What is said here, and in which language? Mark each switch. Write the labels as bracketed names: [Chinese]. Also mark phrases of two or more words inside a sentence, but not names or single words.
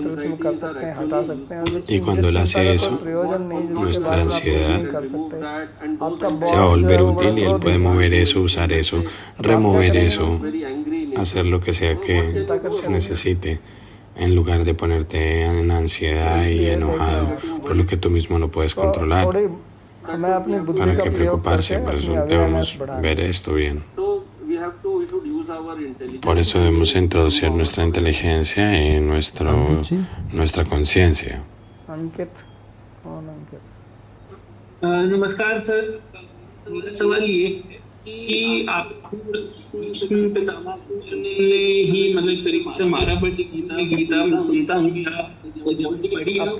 [Spanish] Y cuando él hace eso, nuestra ansiedad se va a volver útil y él puede mover eso, usar eso, remover eso, hacer lo que sea que se necesite, en lugar de ponerte en ansiedad y enojado por lo que tú mismo no puedes controlar. ¿Para qué preocuparse? Por eso debemos ver esto bien. Por eso debemos introducir nuestra inteligencia y nuestra conciencia. [Hindi] नमस्कार सर, मेरा सवाल ये कि आप पितामह ने ही मतलब एक तरीके से मारा, बट गीता मैं सुनता हूँ कि जब भी पढ़ी